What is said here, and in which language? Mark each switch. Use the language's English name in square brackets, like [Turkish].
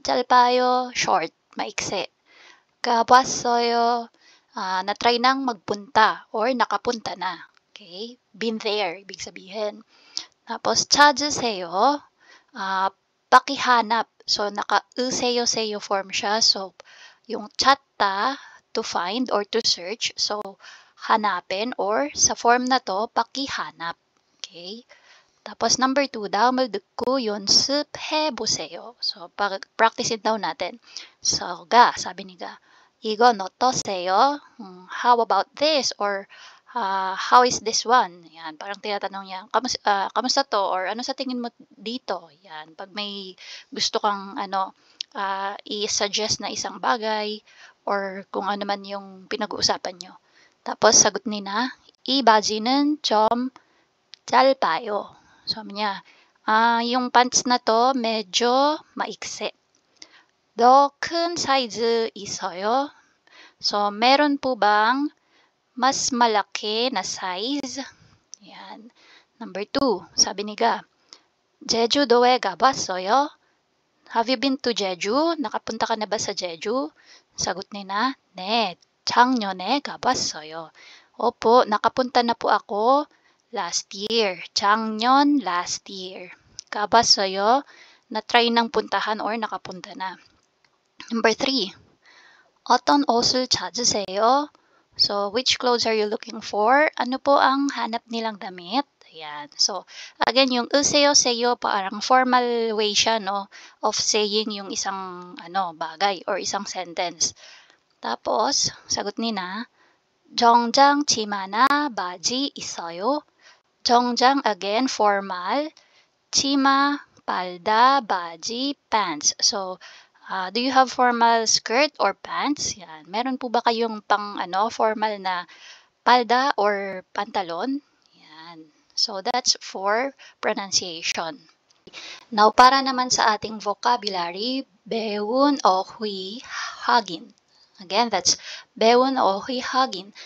[Filipino] 짧아요, short, maikse. 가봤어요, na-try nang magpunta or nakapunta na. Okay? [English] Been there, [Filipino] ibig sabihin. Tapos, 찾으세요, pakihanap. So, naka-seyo form siya. So, yung 찾다, to find or to search. So, hanapin or sa form na to, pakihanap. Okay? Tapos, number 2, [Korean] 다음을 듣고 연습해보세요. [Filipino] So, practice it daw natin. So, sabi ni Ga, [Korean] 이건 어떠세요? [English] How about this? Or, how is this one? [Filipino] Yan, parang tinatanong niya, kamusta to? Or ano sa tingin mo dito? Yan, pag may gusto kang i-suggest na isang bagay or kung ano man yung pinag-uusapan nyo. Tapos sagot ni na, [Korean] 이 바지는 좀 짧아요. [Filipino] Sabi niya, yung pants na to medyo maikse. [Korean] 더 큰 사이즈 있어요? [Filipino] So, meron po bang mas malaki na size? Yan. Number 2, sabi ni Ga, [Korean] 제주도에 가봤어요? [English] Have you been to Jeju? [Filipino] Nakapunta ka na ba sa Jeju? Sagot ni na, [Korean] 네, 작년에 가봤어요. [Filipino] Opo, nakapunta na po ako last year. 작년, last year. 가봤어요, na-try nang puntahan or nakapunta na. [English] Number 3, [Korean] 어떤 옷을 찾으세요? [English] So, which clothes are you looking for? [Filipino] Ano po ang hanap nilang damit? Ayan. So, again, yung seyo, parang formal way siya, of saying yung isang, bagay or isang sentence. Tapos, sagot ni na, [Korean] 정장 치마나 바지 있어요? [Filipino] 정장, again, formal. 치마, palda, baji, pants. [English] So, do you have formal skirt or pants? [Filipino] Yan. Meron po ba kayong formal na palda or pantalon? Yan. [English] So, that's for pronunciation. [Filipino] Now, para naman sa ating vocabulary, [Korean] 배운 어휘 확인. [English] Again, that's [Korean] 배운 어휘 확인.